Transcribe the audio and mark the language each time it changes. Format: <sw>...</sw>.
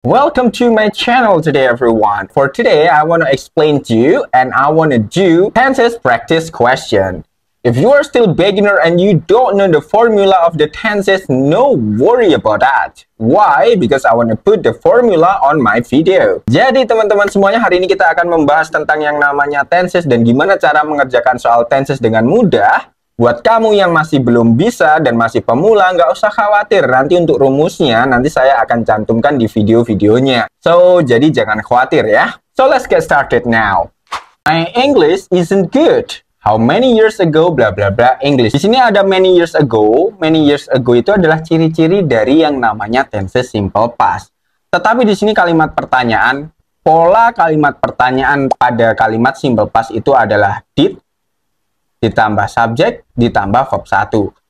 <en>Welcome to my channel today, everyone. For today, I want to explain to you and I want to do tenses practice question. If you are still beginner and you don't know the formula of the tenses, no worry about that. Why? Because I want to put the formula on my video.</en> <id>Jadi teman-teman semuanya, hari ini kita akan membahas tentang yang namanya tenses dan gimana cara mengerjakan soal tenses dengan mudah. Buat kamu yang masih belum bisa dan masih pemula, nggak usah khawatir. Nanti untuk rumusnya, nanti saya akan cantumkan di video-videonya.</id> <en>So,</en> <id>jadi jangan khawatir ya.</id> <en>So, let's get started now. My English isn't good. How many years ago, bla bla bla, English.</en> <id>Di sini ada many years ago. Many years ago itu adalah ciri-ciri dari yang namanya tenses simple past. Tetapi di sini kalimat pertanyaan, pola kalimat pertanyaan pada kalimat simple past itu adalah did, ditambah subjek, ditambah verb 1.</id>